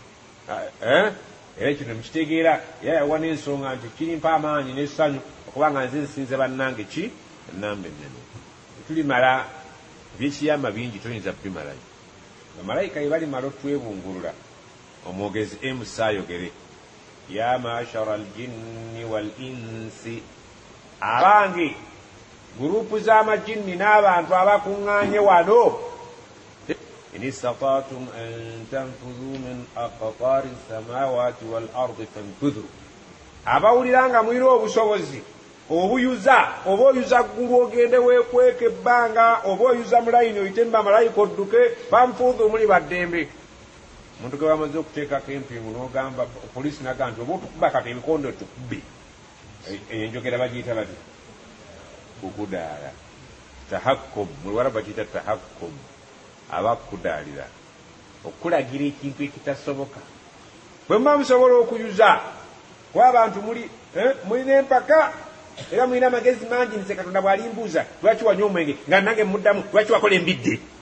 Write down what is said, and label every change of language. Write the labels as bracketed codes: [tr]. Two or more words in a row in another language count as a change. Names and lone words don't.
[lg] era kino mukitegeera era yawa n'ensonga nti kirimpa amaanyi n'essanyu okuba nga nze nsinze bannange ki ennamba ennene tulimala ebyekiyama bingi toyinza kubimalayo bamalayika bye balimala otwebungulula omwogezi emusa ayogere [ar] يا معشر الجن والإنس [lg] abange gurupu z'amajinni n'abantu abakuŋŋaanye wano [ar] إن استطعتم أن تنفذوا من أقطار السماوات والأرض فانفذوا abawulira nga mwina obusobozi obuyuza oba oyuza ggulu ogende weekweka [lg] ebbanga oba oyuza mulayini oyite bamalayika odduke fanfudhu muli baddembe omuntu ge bamaze okuteekako empingu n'ogamba poliisi naga nti oba otukuba kati ebikondo tukubbe eyo enjogera bagiyita bati okudaala tahakkum mulwala bakiyita tahakkum abakudaalira okulagira ekintu ekitasoboka bwe muba musobola okuyuza kuba abantu mulina empaka era mulina amagezi mangi nze katonda bw'alimbuuza lwaki wanywa omwenge nga nange muddamu lwaki wakola embidde